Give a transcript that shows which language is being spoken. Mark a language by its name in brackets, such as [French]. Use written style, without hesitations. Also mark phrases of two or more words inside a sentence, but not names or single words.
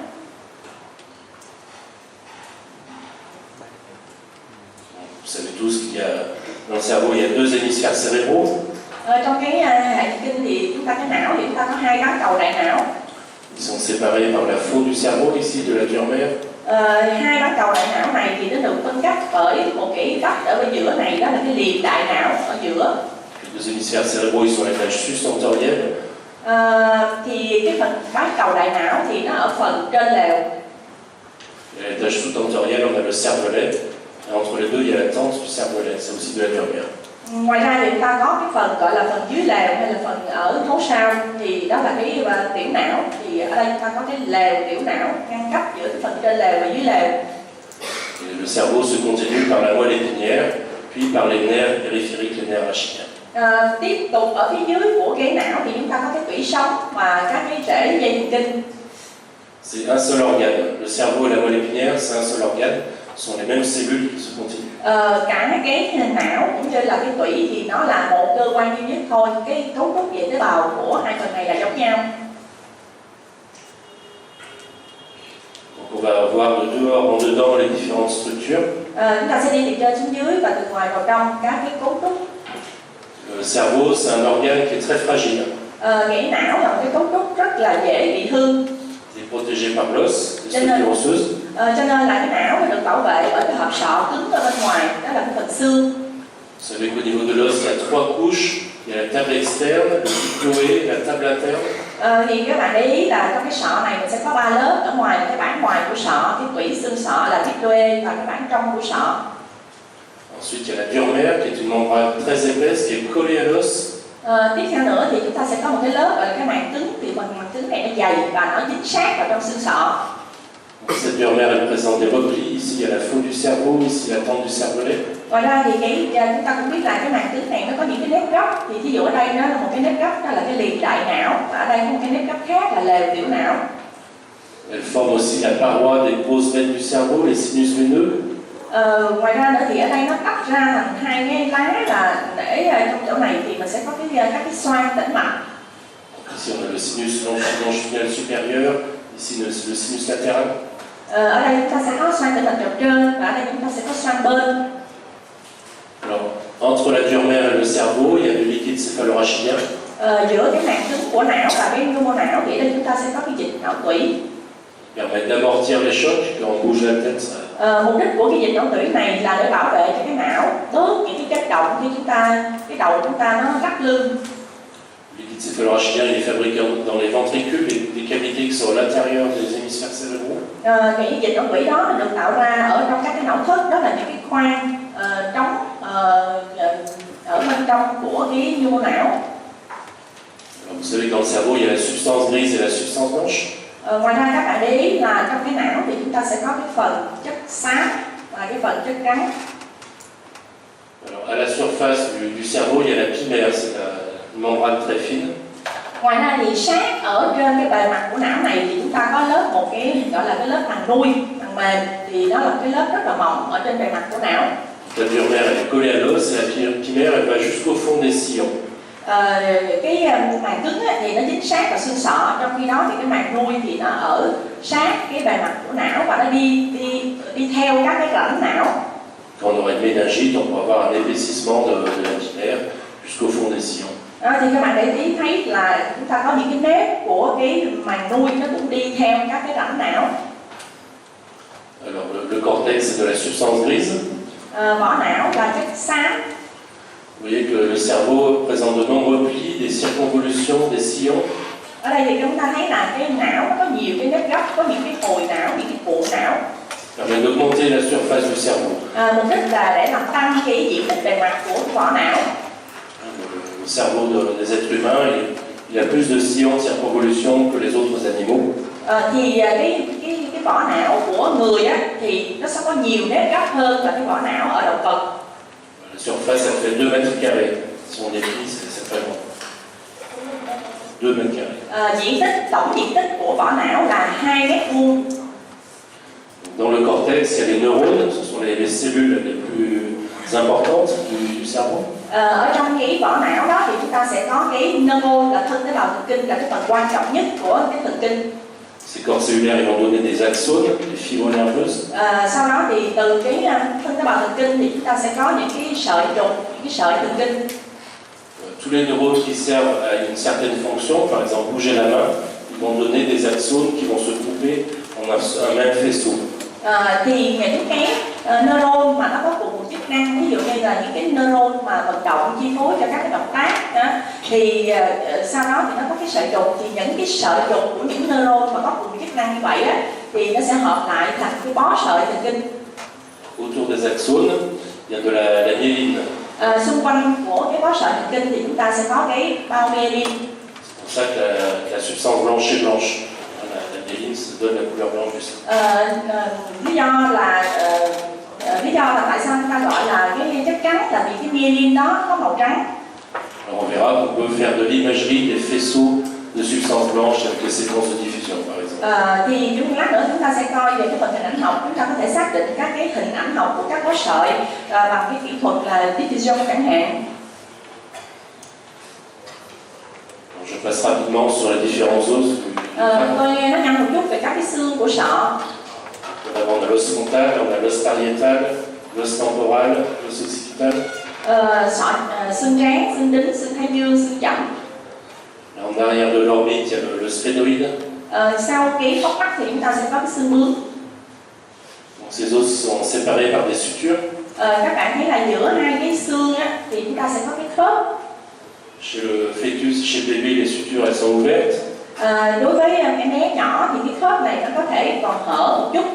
[French] Vous savez tous qu'il y a dans le cerveau il y a deux hémisphères cérébraux. [Vietnamese] Trong cái hệ thần kinh thì chúng ta cái não thì chúng ta có hai bán cầu đại não. [French] Ils sont séparés par la faute du cerveau ici de la dure mère. [Vietnamese] Hai bán cầu đại não này thì nó được phân cách bởi một cái vách ở bên giữa này, đó là cái liềm đại não ở giữa. [French] Les deux hémisphères cérébraux ils sont à l'étage sus-tentoriel. [Vietnamese] Thì cái phần bán cầu đại não thì nó ở phần trên lều. [French] À l'étage sous-tentoriel on a le cervelet. Et entre les deux il y a la tente du cervelet, c'est aussi de la dure mère. [Vietnamese] Ngoài ra thì chúng ta có cái phần gọi là phần dưới lều hay là phần ở hố sao, thì đó là cái tiểu não. Thì ở đây chúng ta có cái lều tiểu não ngăn cách giữa cái phần trên lều và dưới lều. [French] Et le cerveau se continue par la moelle épinière, puis par les nerfs périphériques, les nerfs rachidiens. [Vietnamese] Tiếp tục ở phía dưới của cái não thì chúng ta có cái tủy sống và các cái rễ dây thần kinh. [French] C'est un seul organe. Le cerveau et la moelle épinière, c'est un seul organe. Ce sont les mêmes cellules qui se continuent. [Vietnamese] Cả cái não cũng như là cái tủy thì nó là một cơ quan duy nhất thôi. Cái cấu trúc về tế bào của hai phần này là giống nhau. [French] Donc on va voir de dehors en dedans les différentes structures. [Vietnamese] Chúng ta sẽ đi từ trên xuống dưới và từ ngoài vào trong các cái cấu trúc. [French] Le cerveau, c'est un organe qui est très fragile. [Vietnamese] Cái não là một cái cấu trúc rất là dễ bị hư. [French] Il est protégé par l'os, les structures osseuses. [Vietnamese] Cho nên là cái não nó được bảo vệ bởi cái hộp sọ cứng ở bên ngoài, đó là cái phần xương. [French] Vous savez qu'au niveau de l'os, il y a 3 couches. Il y a la table externe, le diploé, la table interne. [Vietnamese] Thì các bạn để ý là trong cái sọ này mình sẽ có 3 lớp. Ở ngoài là cái bản ngoài của sọ, cái tủy xương sọ là diploé và cái bản trong của sọ. [French] Ensuite, il y a la dure mère qui est une membrane très épaisse qui est collée à l'os. [Vietnamese] Tiếp theo nữa thì chúng ta sẽ có một cái lớp gọi là cái màng cứng. Thì phần màng cứng này nó dày và nó dính sát vào trong xương sọ. [French] Cette dure mère elle présente des replis. Ici, il y a la faute du cerveau, ici la tente du cervelet. [Vietnamese] Ngoài ra thì chúng ta cũng biết là cái màng cứng này nó có những cái nếp gấp. Thì thí dụ ở đây nó là một cái nếp gấp, đó là cái liền đại não. Và ở đây có một cái nếp gấp khác là lều tiểu não. [French] Elle forme aussi la paroi des grosses veines du cerveau, les sinus veineux. [Vietnamese] Ngoài ra nữa thì ở đây nó tách ra thành 2 cái lá là để trong chỗ này thì mình sẽ có các cái xoang tĩnh mạch. [French] Ici on a le sinus longitudinal supérieur, ici le sinus latéral. [Vietnamese] Ở đây chúng ta sẽ có xoang tĩnh mạch dọc trên và ở đây chúng ta sẽ có xoang bên. [French] Alors, entre la dure mère et le cerveau, il y a le liquide céphalorachidien. [Vietnamese] Giữa cái màng cứng của não và cái nhu não thì đây chúng ta sẽ có cái dịch não tủy. [French] Permet d'amortir les chocs quand on bouge la tête. [Vietnamese] Mục đích của cái dịch não tủy này là để bảo vệ cho cái não bớt những cái chất động khi cái đầu chúng ta nó lắc lư. [French] Le liquide céphalorachidien il est fabriqué dans les ventricules, les cavités qui sont à l'intérieur des hémisphères cérébraux. [Vietnamese] Cái dịch não tủy đó được tạo ra ở trong các cái não thức, đó là những cái khoang trống ở bên trong của cái nhu não. [French] Vous savez que dans le cerveau, il y a la substance grise et la substance blanche. [Vietnamese] Ngoài ra các bạn để ý là trong cái não thì chúng ta sẽ có cái phần chất xám và cái phần chất trắng. [French] Alors, à la surface du cerveau, il y a la pimère, c'est une membrane très fine. [Vietnamese] Ngoài ra thì sát ở trên cái bề mặt của não này thì chúng ta có lớp một cái gọi là cái lớp màng nuôi, màng mềm, thì nó là cái lớp rất là mỏng ở trên bề mặt của não. [French] La dure mère elle est collée à l'os et la pimère elle va jusqu'au fond des sillons. [Vietnamese] Cái màng cứng thì nó dính sát vào xương sọ, trong khi đó thì cái màng nuôi thì nó ở sát cái bề mặt của não và nó đi theo các cái rãnh não. [French] Quand on aurait une méningite, on peut avoir un épaississement de la pimère jusqu'au fond des sillons. [Vietnamese] Thì các bạn để ý thấy là chúng ta có những cái nếp của cái màng nuôi nó cũng đi theo các cái rãnh não. [French] Alors le cortex c'est de la substance grise. [Vietnamese] Vỏ não là chất xám. [French] Vous voyez que le cerveau présente de nombreux plis, des circonvolutions, des sillons. [Vietnamese] Ở đây thì chúng ta thấy là cái não có nhiều cái nếp gấp, có những cái hồi não, những cái cuộn não. [French] Permet d'augmenter la surface du cerveau. [Vietnamese] Mục đích là để làm tăng cái diện tích bề mặt của vỏ não. [French] Le cerveau des êtres humains, il a plus de sillons, de circonvolutions que les autres animaux. [Vietnamese] Thì cái vỏ não của người á, thì nó sẽ có nhiều nếp gấp hơn là cái vỏ não ở động vật. [French] La surface, elle fait 2 mètres carrés. Si on déplie, c'est très grand. 2 mètres carrés. [Vietnamese] Tổng diện tích của vỏ não là 2 mét vuông. [French] Dans le cortex, il y a les neurones, ce sont les cellules les plus importantes du cerveau. [Vietnamese] Ở trong cái vỏ não đó thì chúng ta sẽ có cái neuron là thân tế bào thần kinh, là cái phần quan trọng nhất của cái thần kinh. [French] Ces corps cellulaires ils vont donner des axones, des fibres nerveuses. [Vietnamese] Sau đó thì từ cái thân tế bào thần kinh thì chúng ta sẽ có những cái sợi trục, những cái sợi thần kinh. [French] Tous les neurones qui servent à une certaine fonction, par exemple bouger la main, ils vont donner des axones qui vont se couper en un même faisceau. [Vietnamese] Thì những cái neuron mà nó có cùng một chức năng, ví dụ như là những cái neuron mà vận động chi phối cho các cái động tác đó, thì sau đó thì nó có cái sợi trục, thì những cái sợi trục của những neuron mà có cùng chức năng như vậy á, thì nó sẽ hợp lại thành cái bó sợi thần kinh. [French] Autour des axones, il y a de la myéline. [Vietnamese] Xung quanh của cái bó sợi thần kinh thì chúng ta sẽ có cái bao myelin. [French] C'est pour ça que la substance blanche est blanche. La myéline se donne la couleur blanche du sang. [Vietnamese] Lý do là tại sao chúng ta gọi là cái chất trắng là vì cái myelin đó có màu trắng. [French] Alors on verra qu'on peut faire de l'imagerie des faisceaux de substances blanches avec les séquences de diffusion par exemple. [Vietnamese] Thì chút lát nữa chúng ta sẽ coi về cái phần hình ảnh học, chúng ta có thể xác định các cái hình ảnh học của các bó sợi bằng cái kỹ thuật là diffusion chẳng hạn. [French] Je passe rapidement sur les différents os. [Vietnamese] Tôi nói nhanh một chút về các cái xương của sọ. [French] On a l'os frontal, on a l'os pariétal, l'os temporal, l'os occipital. [Vietnamese] Xương trán, xương đính, xương thái dương, xương chậm. [French] En arrière de l'orbite, il y a le sphénoïde. [Vietnamese] Sau cái hốc mắt thì chúng ta sẽ có cái xương bướm. [French] Donc ces os sont séparés par des sutures. [Vietnamese] Các bạn thấy là giữa hai cái xương á, thì chúng ta sẽ có cái khớp. [French] Chez le fœtus, chez le bébé, les sutures elles sont ouvertes. [Vietnamese] Đối với em bé nhỏ thì cái khớp này nó có thể còn hở một chút.